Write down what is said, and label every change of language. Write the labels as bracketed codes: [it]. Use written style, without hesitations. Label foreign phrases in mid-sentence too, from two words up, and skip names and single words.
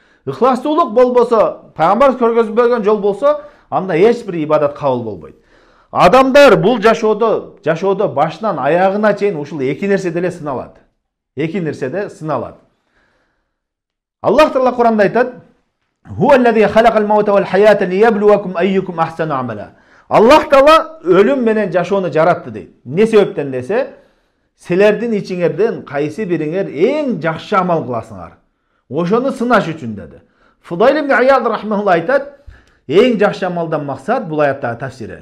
[ky] Ыхластуулук болбосо, пайгамбарыбыз көрсөткөн жол болсо, анда эч бир ибадат кабыл болбойт. Адамдар бул жашоодо башынан аягына чейин ушул эки нерседе эле сыналат. Эки нерседе сыналат. Аллах Таала Куранда айтат: [ar] "هو الذي خلق الموت والحياة ليبلوكم أيكم أحسن عملا." [ky] Аллах Таала өлүм менен жашоону жаратты дейт. Эмне себептен десе, силердин ичиңерден кайсы бириңер эң жакшы амал кыласыңар. Ошону сынаш үчүн деди. Фудайл ибн Ияд рахмаулла айтат, эң жакшы амалдан максат бул аяттагы тафсири.